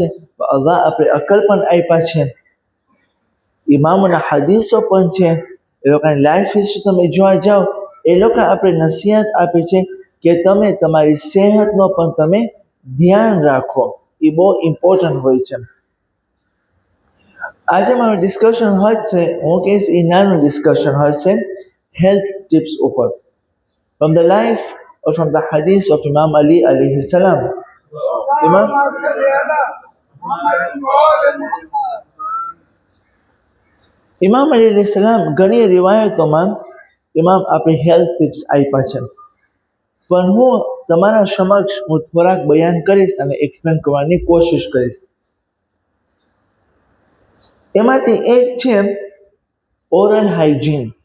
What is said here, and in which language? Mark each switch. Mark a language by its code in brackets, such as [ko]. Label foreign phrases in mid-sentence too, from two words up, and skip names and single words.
[gu] અલ્લાહ આપણે અકલ પણ આપ્યા છે, ઇમામોના હદીસો પણ છે, એ લોકોની લાઈફ હિસ્ટ્રી તમે જોવા જાઓ, એ લોકો આપણે નસીહત આપે છે કે તમે તમારી સેહતનો પણ તમે ધ્યાન રાખો. એ બહુ ઇમ્પોર્ટન્ટ હોય છે. આજે મારું ડિસ્કશન હશે, હું કહીશ એ નાનું ડિસ્કશન હશે [en] health tips [gu] ઉપર, [en] from the life or from the hadith of Imam Ali [ar] عليه السلام. اللهم صل على محمد وآل محمد. [gu] ઇમામ અલી [ar] عليه السلام [gu] ઘણી રિવાયતોમાં ઇમામ આપણે [en] health tips [gu] આપ્યા છે, પણ હું તમારા સમક્ષ હું થોડાક બયાન કરીશ અને એક્સપ્લેન કરવાની કોશિશ કરીશ. એમાંથી એક છે [en] oral hygiene.